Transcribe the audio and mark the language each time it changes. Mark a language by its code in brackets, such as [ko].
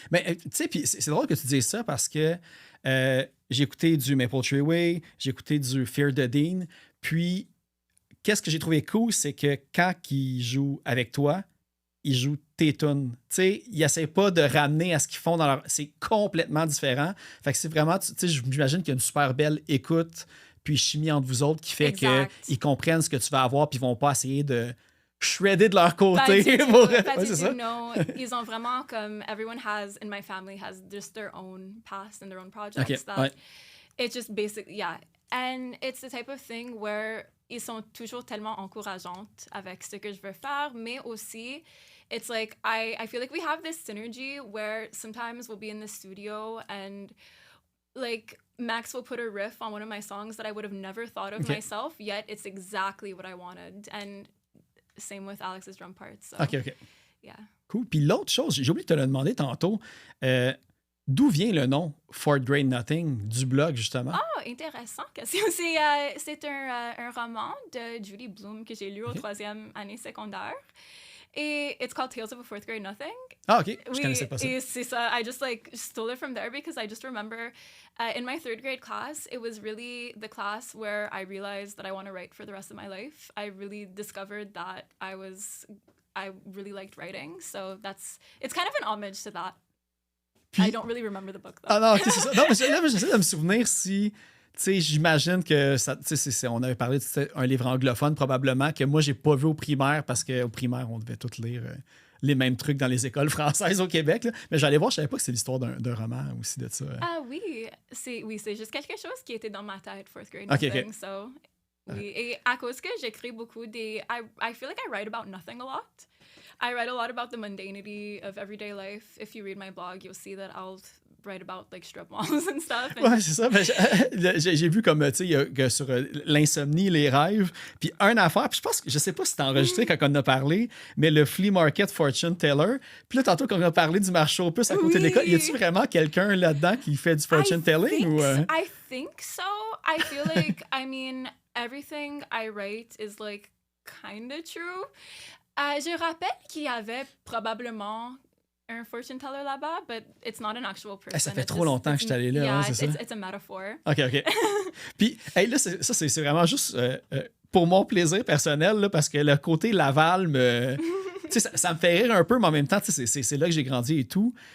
[fr] Mais tu sais, puis c'est drôle que tu dises ça parce que j'ai écouté du Maple Tree Way, j'ai écouté du Fear the Dean, puis qu'est-ce que j'ai trouvé cool, c'est que quand ils jouent avec toi, ils jouent tes tunes. Tu sais, ils n'essaient pas de ramener à ce qu'ils font dans leur... C'est complètement différent. Fait que c'est vraiment... Tu sais, j'imagine qu'il y a une super belle écoute puis chimie entre vous autres qui fait qu'ils comprennent ce que tu vas avoir puis ils vont pas essayer de shredder de leur côté. Pas du tout, non. Ils ont vraiment comme... [en] Everyone has, in my family, has just their own past and their own projects. It's just basic, yeah. And it's the type of thing where [fr] ils sont toujours tellement encourageantes avec ce que je veux faire, mais aussi... [en] It's like, I feel like we have this synergy where sometimes we'll be in the studio and like Max will put a riff on one of my songs that I would have never thought of myself, yet it's exactly what I wanted. And same with Alex's drum parts. So, OK. Yeah. Cool. [fr] Puis l'autre chose, j'ai oublié de te le demander tantôt, d'où vient le nom Fourth Grade Nothing du blog, justement? Oh, intéressant. C'est un roman de Judy Blume que j'ai lu au troisième année secondaire. [en] Et it's called Tales of a Fourth Grade Nothing. [fr] Ah, OK. Je connaissais pas ça. Et c'est ça. [en] I just stole it from there because I just remember in my third grade class, it was really the class where I realized that I want to write for the rest of my life. I really discovered that I really liked writing. So it's kind of an homage to that. Puis, I don't really remember the book, though. [fr] Ah non, OK, c'est ça. Non, mais là, j'essaie de me souvenir si... Tu sais, j'imagine que ça, on avait parlé d'un livre anglophone, probablement, que moi, j'ai pas vu au primaire, parce qu'au primaire, on devait tous lire les mêmes trucs dans les écoles françaises au Québec. Là. Mais j'allais voir, je savais pas que c'est l'histoire d'un roman aussi de ça. Ah oui, c'est juste quelque chose qui était dans ma tête, fourth grade [en] nothing. Okay. So, oui. [fr] Et à cause que j'écris beaucoup [en] I feel like I write about nothing a lot. I write a lot about the mundanity of everyday life. If you read my blog, you'll see that I'll write about like strip malls and stuff. [fr] Ouais, c'est ça. J'ai vu comme, tu sais, sur l'insomnie, les rêves. Puis une affaire, puis je sais pas si t'as enregistré quand on en a parlé, mais le flea market fortune teller. Puis là, tantôt, quand on a parlé du marché aux puces à côté de l'école, y a-tu vraiment quelqu'un là-dedans qui fait du fortune telling? [en] I think so. I feel like, I mean, everything I write is like kind of true. [fr] Je rappelle qu'il y avait probablement un fortune teller là-bas, [en] but it's not an actual person. [fr] Ça fait trop longtemps que je suis allé là, [en] yeah, [fr] c'est ça? [en] It's a metaphor. OK. [fr] Puis, hey, là, c'est vraiment juste pour mon plaisir personnel, là, parce que le côté Laval ça me fait rire un peu, mais en même temps, c'est là que j'ai grandi et tout.